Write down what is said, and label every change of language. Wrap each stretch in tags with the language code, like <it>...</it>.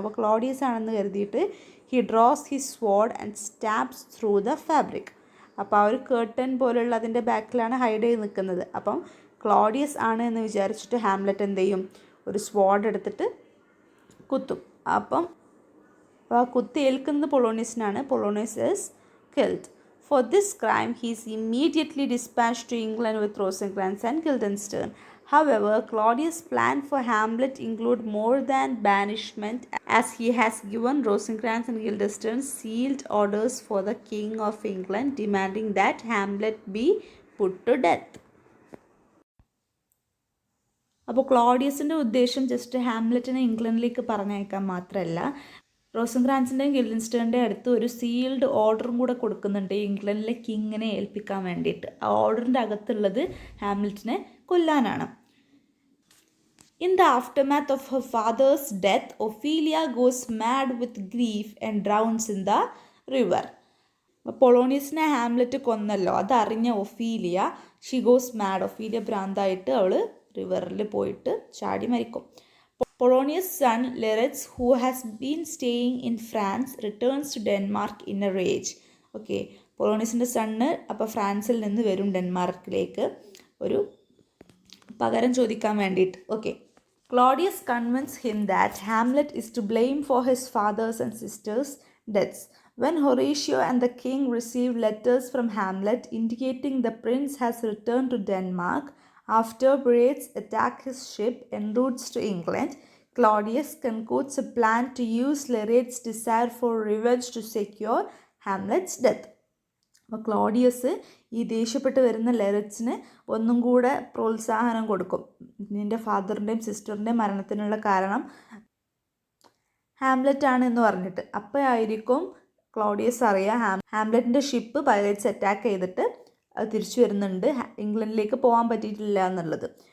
<ml>അപ്പോൾ ക്ലോഡിയസ് ആണെന്ന് കരുതിയിട്ട്</ml> <en>He draws his sword and stabs through the fabric.</en> <ml>അപ്പോൾ ആ ഒരു കേർട്ടൻ പോലുള്ള അതിൻ്റെ ബാക്കിലാണ് ഹൈഡ് ചെയ്ത് നിൽക്കുന്നത്. അപ്പം ക്ലോഡിയസ് ആണ് എന്ന് വിചാരിച്ചിട്ട് ഹാംലെറ്റ് എന്ത് ചെയ്യും, ഒരു സ്വോർഡ് എടുത്തിട്ട് കുത്തും. അപ്പം ആ കുത്തി ഏൽക്കുന്നത് പൊളോണിയസിനാണ്.</ml> <en>Polonius is killed. For this crime, he is immediately dispatched to England with Rosencrantz and Guildenstern. However, Claudius' plan for Hamlet include more than banishment, as he has given Rosencrantz and Guildenstern sealed orders for the King of England, demanding that Hamlet be put to death.</en> <ml>അപ്പോൾ ക്ലോഡിയസിൻ്റെ ഉദ്ദേശം just ഹാംലെറ്റിനെ ഇംഗ്ലണ്ടിലേക്ക് പറഞ്ഞയക്കാൻ മാത്രമല്ല, റോസൻക്രാൻസിൻ്റെയും ഗിൽഡൻസ്റ്റേണിൻ്റെയും അടുത്ത് ഒരു sealed ഓർഡറും കൂടെ കൊടുക്കുന്നുണ്ട് ഇംഗ്ലണ്ടിലെ കിങ്ങിനെ ഏൽപ്പിക്കാൻ വേണ്ടിയിട്ട്. ആ ഓർഡറിൻ്റെ അകത്തുള്ളത് ഹാംലെറ്റിനെ കൊല്ലാനാണ്.</ml> <en>In the aftermath of her father's death, Ophelia goes mad with grief and drowns in the river.</en> <ml>പൊളോണിയസിനെ Hamlet കൊന്നല്ലോ, അതറിഞ്ഞ Ophelia</ml> <en>She goes mad.</en> <ml>Ophelia ഭ്രാന്തായിട്ട് അവൾ റിവറിൽ പോയിട്ട് ചാടി മരിക്കും.</ml> <en>Polonius' son Leretz, who has been staying in France, returns to Denmark in a rage.</en> <ml>Okay, പൊളോണിയസിൻ്റെ sun അപ്പോൾ ഫ്രാൻസിൽ നിന്ന് വരും ഡെൻമാർക്കിലേക്ക് ഒരു പകരം ചോദിക്കാൻ വേണ്ടിയിട്ട്.</ml> <en>Okay, Claudius convinced him that Hamlet is to blame for his father's and sister's deaths. When Horatio and the king received letters from Hamlet indicating the prince has returned to Denmark after Braids attack his ship en route to England, Claudius concocts a plan to use Leret's desire for revenge to secure Hamlet's death.</en> <ml>അപ്പോൾ Claudius ഈ ദേഷ്യപ്പെട്ട് വരുന്ന ലെറിറ്റ്സിന് ഒന്നും കൂടെ പ്രോത്സാഹനം കൊടുക്കും. നിൻ്റെ ഫാദറിൻ്റെയും സിസ്റ്ററിൻ്റെയും മരണത്തിനുള്ള കാരണം ഹാംലെറ്റ് ആണ് എന്ന് പറഞ്ഞിട്ട്. അപ്പോഴായിരിക്കും ക്ലോഡിയസ് അറിയാം ഹാംലെറ്റിൻ്റെ ഷിപ്പ് പൈറേറ്റ്സ് അറ്റാക്ക് ചെയ്തിട്ട് അത് തിരിച്ചു വരുന്നുണ്ട്, ഇംഗ്ലണ്ടിലേക്ക് പോകാൻ പറ്റിയിട്ടില്ല എന്നുള്ളത്.</ml>